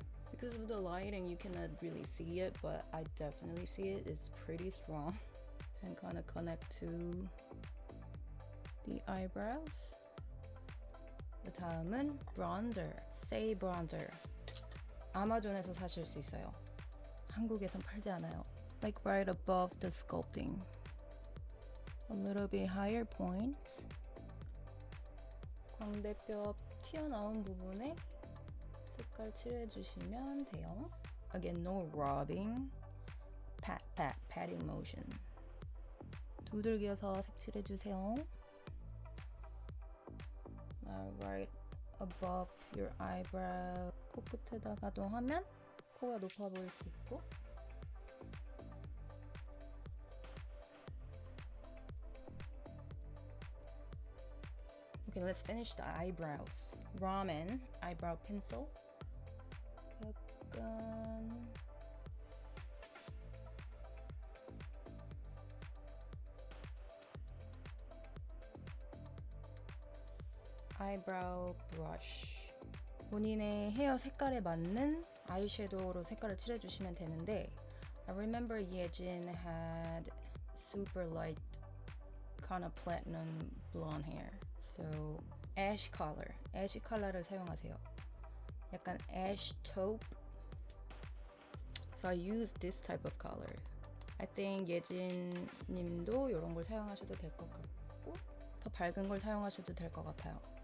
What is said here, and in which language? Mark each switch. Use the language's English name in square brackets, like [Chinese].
[English] Because of the lighting you cannot really see it, but I definitely see it. It's pretty strong and kind of connect to the eyebrows. [Korean] 그 다음은 [English] bronzer, Say bronzer. [Korean] 아마존에서 사실 수 있어요. 한국에선 팔지 않아요. [English] Like right above the sculpting. A little bit higher point. [Korean] 광대뼈 튀어나온 부분에 색깔 칠해주시면 돼요. [English] Again, no rubbing. Pat, pat, patting motion. [Korean] 두들겨서 색칠해주세요. [English] Right above your eyebrow. [Korean] 코끝에다가도 하면 코가 높아 보일 수 있고. [English] Okay, let's finish the eyebrows. Ramen eyebrow pencil. [Korean] 약간 [English] eyebrow brush. [Korean] 본인의 헤어 색깔에 맞는 아이섀도우로 색깔을 칠해주시면 되는데 [English] I remember Yejin had super light kind of platinum blonde hair. So ash color, ash [Korean] 컬러를 사용하세요. 약간 [English] ash taupe. So I use this type of color. I think [Korean] 예진 님도 이런 걸 사용하셔도 될 것 같고 더 밝은 걸 사용하셔도 될 것 같아요.